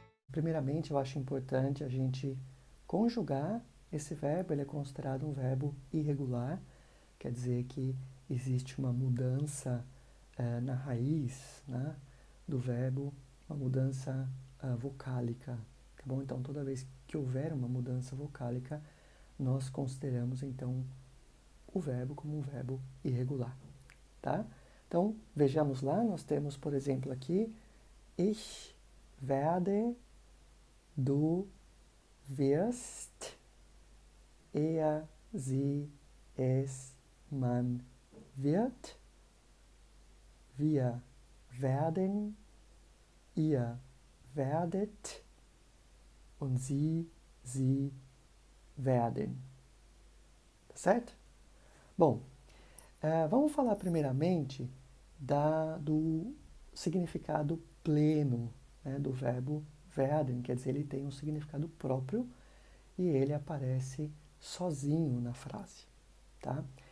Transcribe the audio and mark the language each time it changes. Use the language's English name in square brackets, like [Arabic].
[Portuguese] Primeiramente, eu acho importante a gente conjugar esse verbo, ele é considerado um verbo irregular, quer dizer que existe uma mudança na raiz, né, do verbo, uma mudança vocálica, tá bom? Então, toda vez que houver uma mudança vocálica, nós consideramos, então, o verbo como um verbo irregular, tá? Então, vejamos lá, nós temos, por exemplo, aqui, [German] ich werde, du wirst, er, sie, es, man wird, wir werden, ihr werdet und sie werden. [Portuguese] Tá certo? Bom, vamos falar primeiramente do significado pleno, né, do verbo werden, quer dizer, ele tem um significado próprio e ele aparece sozinho na frase, tá?